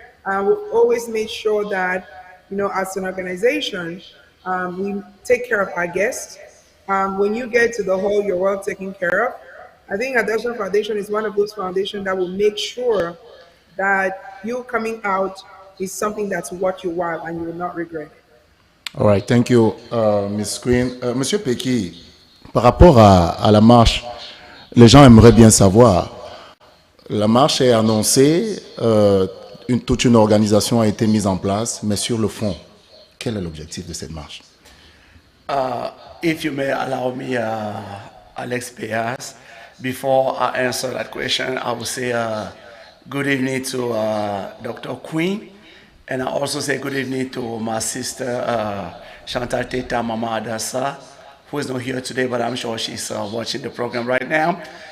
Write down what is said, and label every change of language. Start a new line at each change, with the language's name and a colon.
English: We've always made sure that, as an organization, we take care of our guests. When you get to the hall, you're well taken care of. I think Adoption Foundation is one of those foundations that will make sure that you coming out is something that's worth your while and you will not regret it. All right, thank you, Ms. Queen.
French: Monsieur Peki, par rapport à la marche, les gens aimeraient bien savoir. La marche est annoncée, toute une organisation a été mise en place, mais sur le fond, quel est l'objectif de cette marche?
English: If you may allow me, Alex Peas, before I answer that question, I will say good evening to Dr. Queen, and I also say good evening to my sister Chantal Teta Mama Adassa, who is not here today, but I'm sure she's watching the program right now.